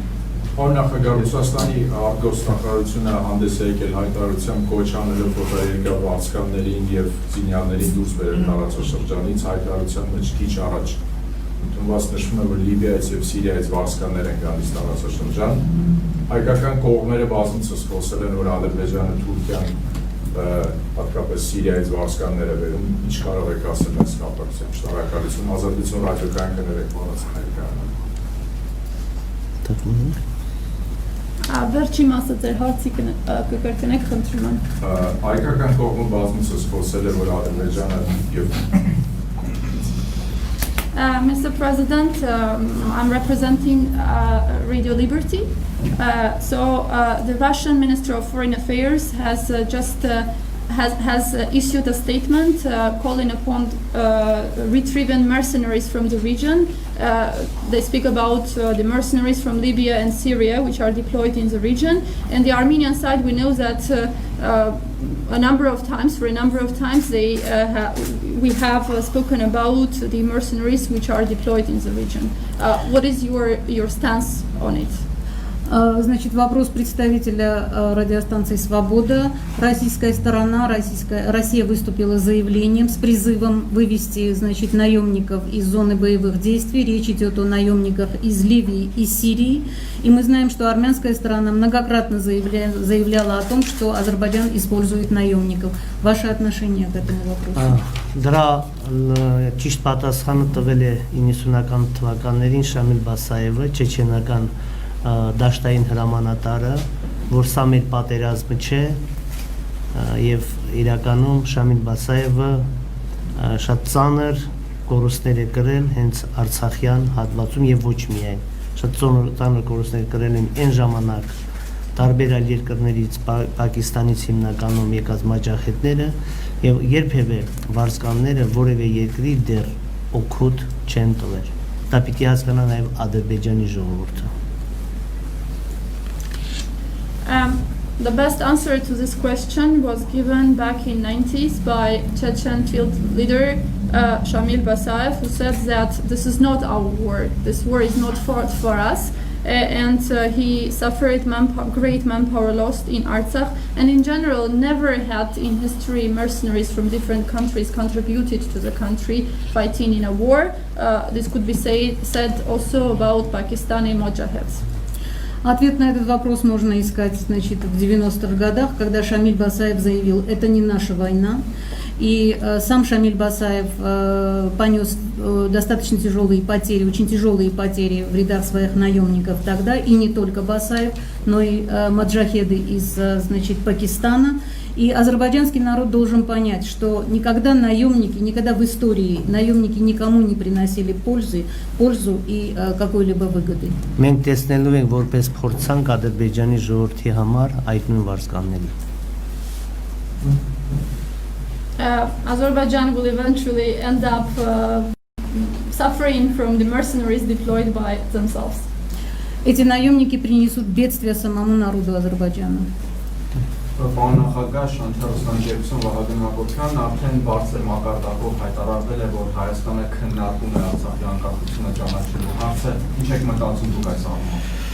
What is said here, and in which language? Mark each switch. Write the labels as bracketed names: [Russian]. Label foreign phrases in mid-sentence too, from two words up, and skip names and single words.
[Armenian] Նախագահ Ռուսաստանի արտգործնախարարությունը հանդես է եկել հայտարարությամբ կոչ անելով ֆոտոերկա վարձկաններին եւ զինյալներին դուրս բերել տարածաշրջանից հայտարարության մեջ քիչ առաջ ընդունված նշվում է որ Լիբիայից եւ Սիրիայից վարձկաններ են գալիս տարածաշրջան հայկական կողմերը բազմիցս խոսել են որ Ադրբեջանը Թուրքիան հատկապես Սիրիայից վարձկաններ է բերում ինչ կարող եք ասել այս կապակցությամբ շնորհակալություն ազատություն ռադիոկայան կներեք մոռացել Վերջի մասը ձեր հարցի կկրկնեք խնդրում եմ։ Հայկական կողմը բազմիցս խոսել է որ Ադրբեջանը եւ [English] Mr. President, I'm representing Radio Liberty. So the Russian Minister of Foreign Affairs has issued a statement calling upon retrieving mercenaries from the region. They speak about the mercenaries from Libya and Syria, which are deployed in the region. And the Armenian side, we know that for a number of times, we have spoken about the mercenaries which are deployed in the region. What is your stance on it? [Russian] Значит, вопрос представителя радиостанции «Свобода». Российская сторона, Россия выступила с заявлением, с призывом вывести, значит, наемников из зоны боевых действий. Речь идет о наемниках из Ливии и Сирии. И мы знаем, что армянская сторона многократно заявляла о том, что Азербайджан использует наемников. Ваши отношения к этому вопросу? [Armenian] Դրա ճիշտ պատասխանը տվել է 90-ական թվականներին Շամիլ Բասաևը, չեչենական դաշտային հրամանատարը, որ սա մեր պատերազմը չէ եւ իրականում Շամիլ Բասաևը շատ ծանր կորուստներ է կրել հենց Արցախյան հատվածում եւ ոչ միայն շատ ծանր կորուստներ կրել են այն ժամանակ տարբեր այլ երկրներից Պակիստանից հիմնականում եկած մաճախետները եւ երբևէ վարձկանները որևէ երկրի դեռ օգուտ չեն տվել դա պիտի հասկանա նաեւ Ադրբեջանի ժողովուրդը [English] The best answer to this question was given back in 90s by Chechen field leader Shamil Basayev, who said that this is not our war, this war is not fought for us, and he suffered great manpower loss in Artsakh, and in general never had in history mercenaries from different countries contributed to the country fighting in a war. This could be said also about Pakistani Mojahids. [Russian] Ответ на этот вопрос можно искать, значит, в 90-х годах, когда Шамиль Басаев заявил: это не наша война. И сам Шамиль Басаев понес достаточно тяжелые потери, очень тяжелые потери в рядах своих наемников тогда, и не только Басаев, но и маджахеды из, значит, Пакистана. И азербайджанский народ должен понять, что никогда наемники, никогда в истории наемники никому не приносили пользу и какой-либо выгоды. [Armenian] Մենք տեսնելու ենք որպես փորձանք Ադրբեջանի ժողովրդի համար այդ նույն վարձկանների։ [English] Azerbaijan will eventually end up suffering from the mercenaries deployed by themselves. [Russian] Эти наемники принесут бедствие самому народу Азербайджана. [Armenian] Պարոն նախագահ, շնորհակալություն Վահագն Մակոբյանն արդեն բարձր մակարդակով հայտարարվել է, որ Հայաստանը քննարկում է Արցախի անկախությունը ճանաչելու հարցը։ Ինչ եք մտածում դուք այս առումով։